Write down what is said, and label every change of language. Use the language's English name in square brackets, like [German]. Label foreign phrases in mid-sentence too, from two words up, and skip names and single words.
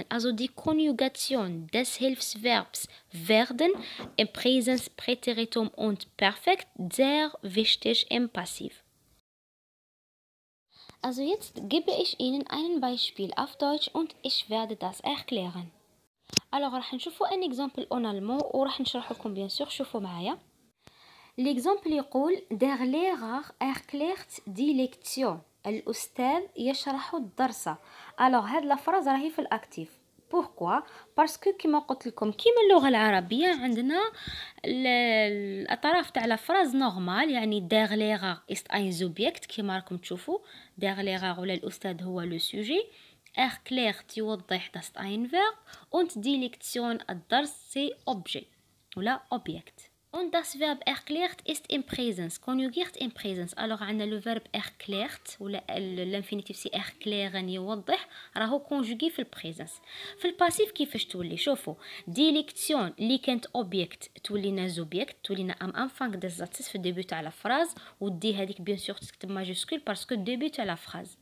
[German] Die Konjugation des Hilfsverbs werden im Präsens, Präteritum und Perfekt sehr wichtig im Passiv. Jetzt gebe ich Ihnen ein Beispiel auf Deutsch und ich werde das erklären. [Arabic] راح نشوفوا [French] un exemple en allemand [Arabic] وراح نشرح لكم [French] bien sûr. [Arabic] شوفوا معايا. [German] L'exemple يقول Der Lehrer erklärt die Lektion. [Arabic] الأستاذ يشرح الدرس. هاد الفراز راهي في الأكتيف. [French] pourquoi parce que [Arabic] كيما قلت لكم كيما اللغه العربيه عندنا الاطراف تاع [French] la phrase normale, [Arabic] يعني [German] der Lehrer ist ein Subjekt [Arabic] كيما راكم تشوفوا. [German] der Lehrer [Arabic] ولا الاستاذ هو [French] le sujet. [German] erklärt يوضح das ist ein Verb und die Lektion الدرس [French] c'est objet [German] ولا object. Und das Verb erklärt ist im Präsens, conjugiert im Präsens. [French] Alors عندنا le verbe erklärt ولا l'infinitif سي erklären [Arabic] يوضح راهو [French] conjugué في البريزنس. [Arabic] في الباسيف كيفاش تولي؟ شوفوا [German] die Lektion [Arabic] اللي كانت اوبجيكت تولينا زوبجيكت، تولينا انفانك [German] des Satzes [Arabic] في الديبي تاع [French] la phrase, [Arabic] ودي هذيك [French] bien sûr [Arabic] تكتب ماجيسكول باسكو الديبي تاع [French] la phrase.